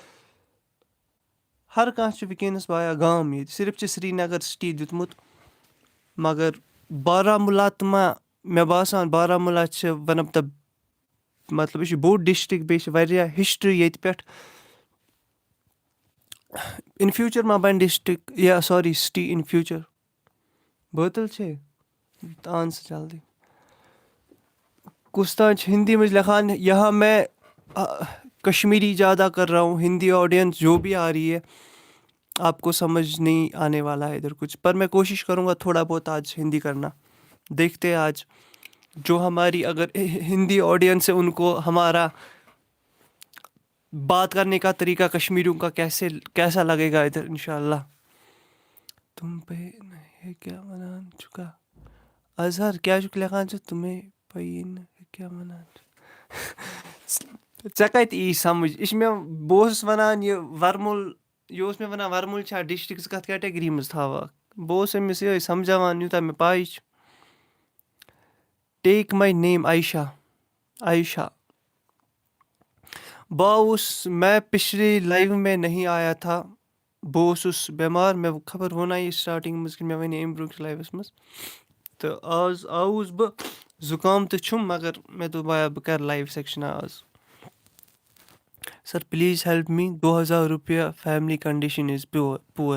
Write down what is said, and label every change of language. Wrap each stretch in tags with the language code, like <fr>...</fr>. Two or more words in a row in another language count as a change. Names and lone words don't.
<ks>ہر کانٛہہ چھُ وٕنکیٚنَس بایا گام ییٚتہِ صرف چھِ سرینگر سِٹی دیُتمُت مگر بارہمولہ تہٕ ما مےٚ باسان بارہمولہ چھِ</ks> <en>one of the</en> <ks>مطلب یہِ چھُ بوٚڑ ڈِسٹِرٛک بیٚیہِ چھِ واریاہ ہِسٹرٛی ییٚتہِ پٮ۪ٹھ</ks> <en>in future</en> <ks>ما بَنہِ ڈِسٹِرٛک یا ساری سِٹی</ks> <en>in future</en> <ks>بٲتل چھے آن سے جلدی کستانچ ہندی میں لکھان</ks> <ur>یہاں میں کشمیری زیادہ کر رہا ہوں. ہندی آڈینس جو بھی آ رہی ہے آپ کو سمجھ نہیں آنے والا ہے ادھر کچھ, پر میں کوشش کروں گا تھوڑا بہت آج ہندی کرنا. دیکھتے ہیں آج جو ہماری اگر ہندی آڈینس ہے ان کو ہمارا بات کرنے کا طریقہ کشمیریوں کا کیسا لگے گا ادھر انشاءاللہ. تم پہ نہیں کیا</ur> <ks>منان چکا اظہر کیا چھُکھ لیکھان ژٕ تمے پی کیا منان ژےٚ کتہِ یی سمجھ یہِ چھِ مےٚ بہٕ اوسُس ونان یہِ ورمُل یہِ اوس مےٚ ونان ورمُل چھا ڈسٹرک ژٕ کتھ کیٹگری منٛز تھاوکھ بہٕ اوسُس أمِس یِہوٚے سمجھاوان یوٗتاہ مےٚ پاے چھِ.</ks> <en>Take my name عائشہ.</en> <ur>میں پچھلی لائیو میں نہیں آیا تھا,</ur> <ks>بہٕ اوسُس بیمار مےٚ خبر ووٚنا یہِ سٹاٹِنٛگ منٛز کِنہٕ مےٚ وَنے اَمہِ برونٛہہ لایوَس منٛز تہٕ آز آوُس بہٕ زُکام تہِ چھُم مگر مےٚ دوٚپ بہٕ کَرٕ لایِو سٮ۪کشَن آز.</ks> <en>Sir please help me 2000 رۄپیہِ family condition is poor.</en>